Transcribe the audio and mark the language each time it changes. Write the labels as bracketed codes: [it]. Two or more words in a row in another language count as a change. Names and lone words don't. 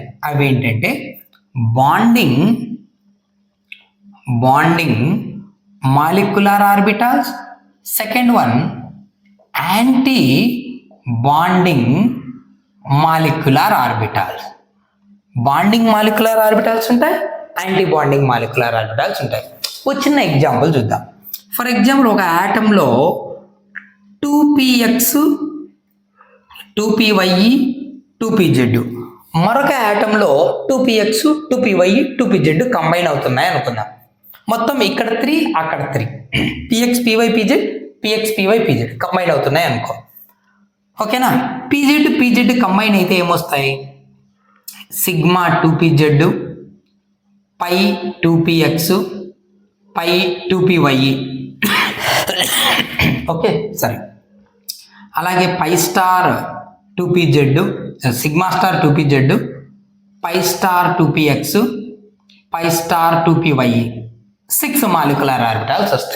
[te] అవి ఏంటంటే [en] bonding molecular orbitals, second one anti bonding molecular orbitals. bonding molecular orbitals ఉంటాయి, anti bonding molecular orbitals ఉంటాయి. [te] ఒక చిన్న ఎగ్జాంపుల్ చూద్దాం. [en] for example, [te] ఒక ఆటంలో 2px 2py 2pz, మరొక ఆటంలో 2px 2py 2pz కంబైన్ అవుతున్నాయి అనుకుందాం. మొత్తం ఇక్కడ 3, అక్కడ 3, px py pz px py pz కంబైన్ అవుతున్నాయి అనుకో. ఓకేనా, pz కంబైన్ అయితే ఏమొస్తాయి, సిగ్మా 2pz, పై 2px, పై 2py. ఓకే, సరే. అలాగే [en] pi star 2pz, sigma star 2pz, pi star 2px, pi star 2py, 6 molecular orbitals వస్తాయి.